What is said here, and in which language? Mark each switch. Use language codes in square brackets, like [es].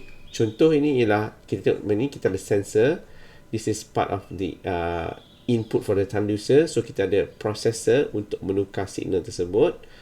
[ms] Contoh ini ialah kita ada sensor. [en] This is part of the input for the transducer. [ms] So kita ada processor untuk menukar signal tersebut.